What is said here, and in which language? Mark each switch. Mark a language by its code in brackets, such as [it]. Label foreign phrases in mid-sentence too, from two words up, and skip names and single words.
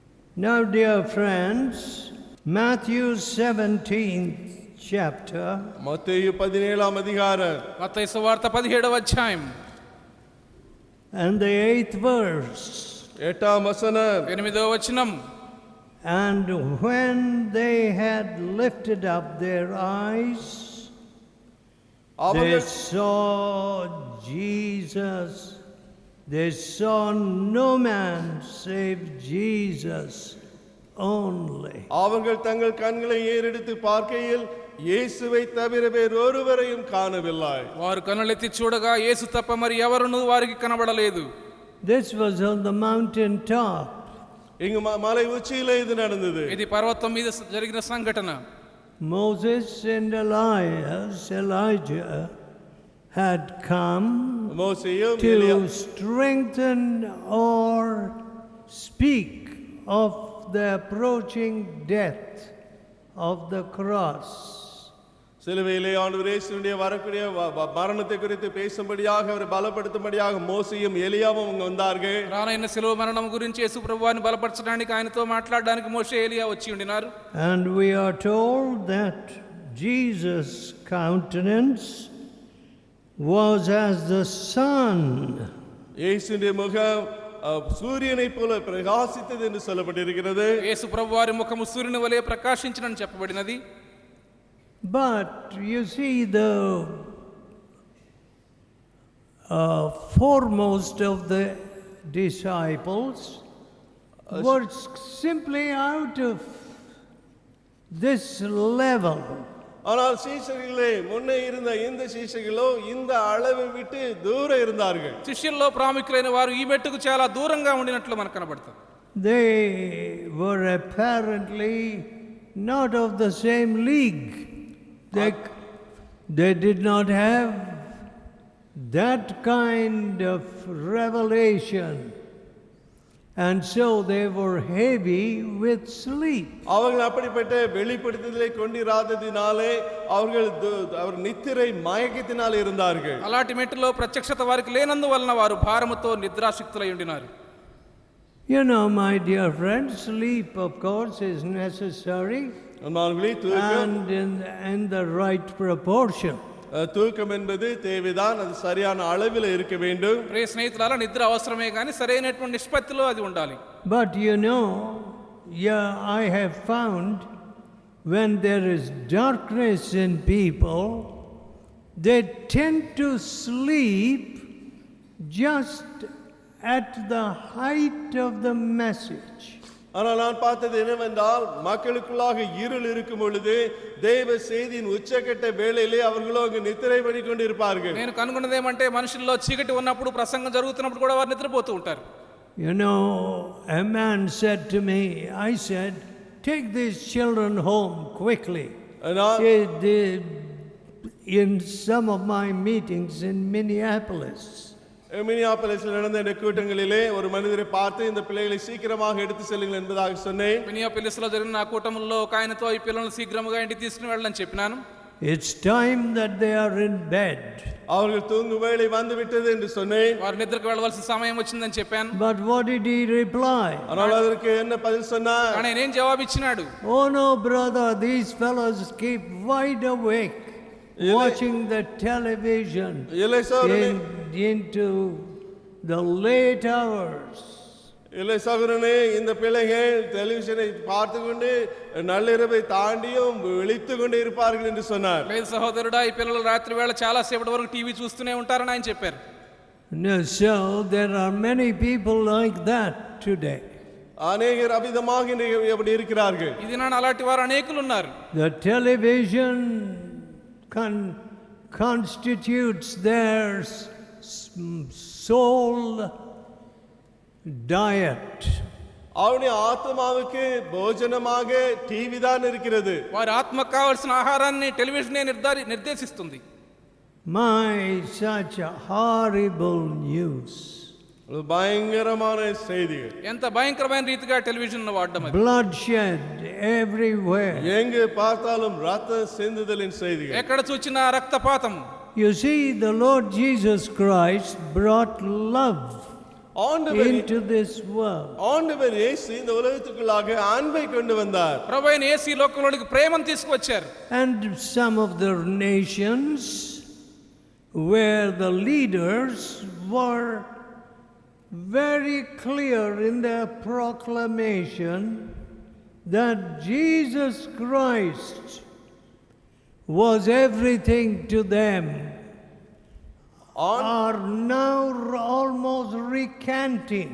[en] Now, dear friends, Matthew 17th chapter [ta] மத்தேயு 17ஆம் அதிகாரம் [te] మత్తయి సువార్త 17వ అధ్యాయం [en] and the 8th verse. [ta] 8ஆம் வசனம். [te] 8వ వచనం. [en] And when they had lifted up their eyes, they saw Jesus. They saw no man save Jesus only. [ta] அவர்கள் தங்கள் கண்களை ஏறெடுத்து பார்க்கையில் இயேசுவை தவிர வேறொருவரையும் காணவில்லை. [te] వారు కన్నులెత్తి చూడగా యేసు తప్ప మరి ఎవరునూ వారికి కనబడలేదు. [en] This was on the mountain top. [ta] இங்கு மலை உச்சியிலே இது நடந்தது. [te] ఇది పర్వతం మీద జరిగిన సంఘటన. [en] Moses and Elijah had come to strengthen or speak of the approaching death of the cross. [ta] சிலுவையிலே ஆண்டவர் இயேசுவினுடைய வரக்கூடிய மரணத்தை குறித்து பேசும்படியாக அவரை பலப்படுத்தும்படியாக மோசேயும் எலியாவும் அங்க வந்தார்கள். [te] రానైన శిలువ మరణం గురించి యేసు ప్రభువాని బలపరచడానికి ఆయనతో మాట్లాడడానికి మోషే ఎలియా వచ్చి ఉండినారు. [en] And we are told that Jesus' countenance was as the sun. [ta] இயேசுவினுடைய முகம் சூரியனை போல பிரகாசித்தது என்று சொல்லப்பட்டிருக்கிறது. [te] యేసు ప్రభువారి ముఖము సూర్యుని వలె ప్రకాశించినని చెప్పబడినది. [en] But you see, the foremost of the disciples were simply out of this level. [ta] ஆனால் சீஷர்களே முன்னே இருந்த இந்த சீஷர்களோ இந்த அளவை விட்டு தூரம் இருந்தார்கள். [te] శిష్యుల్లో ప్రాముఖ్యులైన వారు ఈ మెట్టుకు చాలా దూరంగా ఉండినట్లు మనకు కనబడుతుంది. [en] They were apparently not of the same league. They did not have that kind of revelation, and so they were heavy with sleep. [ta] அவர்கள் அப்படிப்பட்ட வெளிப்படுத்துதலை கொண்டிராததினாலே அவர் நித்திரை மயக்கத்தினால் இருந்தார்கள். [te] అలాంటి మెట్టులో ప్రత్యక్షత వారికి లేనందువలన వారు భారముతో నిద్రాశక్తులై ఉండినారు. [en] You know, my dear friends, sleep of course is necessary and in the right proportion. [ta] தூக்கம் என்பது தேவைதான், அது சரியான அளவில் இருக்க வேண்டும். [te] ప్రియ స్నేహితులారా, నిద్ర అవసరమే కానీ సరైనటువంటి నిష్పత్తిలో అది ఉండాలి. [en] But you know, I have found when there is darkness in people, they tend to sleep just at the height of the message. [ta] ஆனால் நான் பார்த்தது என்னவென்றால் மக்களுக்குள்ளாக இருள் இருக்கும் பொழுது தேவ செய்தியின் உச்சக்கட்ட வேளையிலே அவர்களோ அங்கு நித்திரை பண்ணி கொண்டு இருப்பார்கள். [te] నేను కనుగొన్నది ఏమంటే మనుషుల్లో చీకటి ఉన్నప్పుడు ప్రసంగం జరుగుతున్నప్పుడు కూడా వారు నిద్రపోతూ ఉంటారు. [en] You know, a man said to me, I said, take these children home quickly. In some of my meetings in Minneapolis. [ta] மினியாபோலிஸில் நடந்த இந்த கூட்டங்களிலே ஒரு மனிதரை பார்த்து இந்த பிள்ளைகளை சீக்கிரமாக எடுத்து செல்லுங்கள் என்பதாக சொன்னேன். [te] మినియాపోలిస్లో జరిగిన ఆ కూటములో ఒక ఆయనతో ఈ పిల్లల్ని శీఘ్రముగా ఇంటికి తీసుకుని వెళ్ళని చెప్పినాను. [en] It's time that they are in bed. [ta] அவர்கள் தூங்கும் வேளை வந்து விட்டது என்று சொன்னேன். [te] వారు నిద్రకు వెళ్ళవలసిన సమయం వచ్చిందని చెప్పాను. [en] But what did he reply? [ta] ஆனால் அதற்கு என்ன பதில் சொன்னார்? [te] ఆయన ఏం జవాబు ఇచ్చినాడు? [en] Oh no brother, these fellows keep wide awake watching the television into the late hours. [ta] இல்லை சகோதரனே, இந்த பிள்ளைகள் டெலிவிஷனை பார்த்து கொண்டு நள்ளிரவை தாண்டியும் விழித்து கொண்டு இருப்பார்கள் என்று சொன்னார். [te] లేదు సహోదరుడా, ఈ పిల్లలు రాత్రి వేళ చాలా సేపటి వరకు టీవీ చూస్తూనే ఉంటారని ఆయన చెప్పారు. [en] No, so there are many people like that today. [ta] அநேகர் அபிதமாக அப்படி இருக்கிறார்கள். [te] ఇది నాన్న అలాంటి వారు అనేకులు ఉన్నారు. [en] The television constitutes their soul diet. [ta] அவனுடைய ஆத்மாவுக்கு போஜனமாக టీవీ தான் இருக்கிறது. [te] వారి ఆత్మకు కావాల్సిన ఆహారాన్ని టెలివిజనే నిర్దేశిస్తుంది. [en] My, such a horrible news. [ta] பயங்கரமான செய்திகள். [te] ఎంత భయంకరమైన రీతిగా టెలివిజన్ వాడడం. [en] Bloodshed everywhere. [ta] எங்கு பார்த்தாலும் ரத்த சிந்துதலின் செய்திகள். [te] ఎక్కడ చూచినా రక్తపాతం. [en] You see, the Lord Jesus Christ brought love. [ta] ஆண்டவர் [en] into this world. [ta] ஆண்டவர் இயேசு இந்த உலகத்துக்குள்ளாக அன்பை கொண்டு வந்தார். [te] ప్రభువైన యేసు ఈ లోకంలోనికి ప్రేమను తీసుకువచ్చారు. [en] And some of the nations where the leaders were very clear in their proclamation that Jesus Christ was everything to them, are now almost recanting.